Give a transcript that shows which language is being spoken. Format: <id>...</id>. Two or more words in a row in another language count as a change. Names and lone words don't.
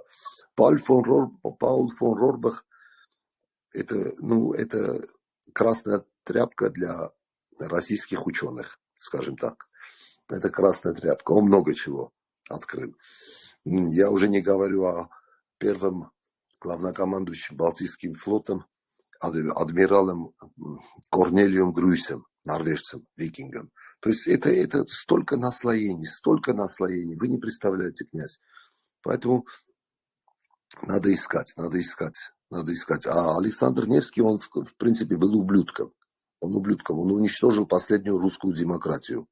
<ru>Пауль фон Рорбах это красная тряпка для российских ученых, скажем так. Это красная тряпка. Он много чего открыл. Я уже не говорю о первом главнокомандующем Балтийским флотом, адмиралом Корнелием Грюйсом, норвежцем, викингом. То есть это столько наслоений. Вы не представляете, князь. Поэтому надо искать. А Александр Невский, он в принципе был ублюдком. Он уничтожил последнюю русскую демократию.</ru>